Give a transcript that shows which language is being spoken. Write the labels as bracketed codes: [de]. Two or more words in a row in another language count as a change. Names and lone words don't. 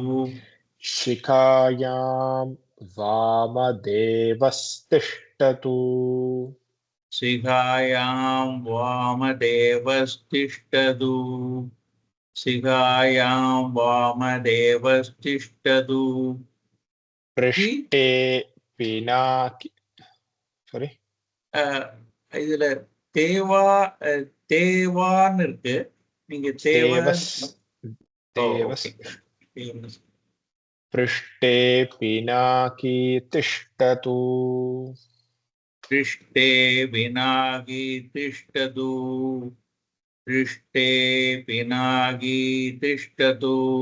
[sa] शिखायां वामदेवस्तिष्ठतु शिखायां वामदेवस्तिष्ठतु शिखायां वामदेवस्तिष्ठतु पृष्ठे पिनाकि sorry [ta] இதுல தேவான்னு இருக்கு நீங்க [sa] देवस् देवस् पृष्ठे पिनाकी तिष्ठतु पृष्ठे पिनाकी तिष्ठतु पृष्ठे पिनाकी तिष्ठतु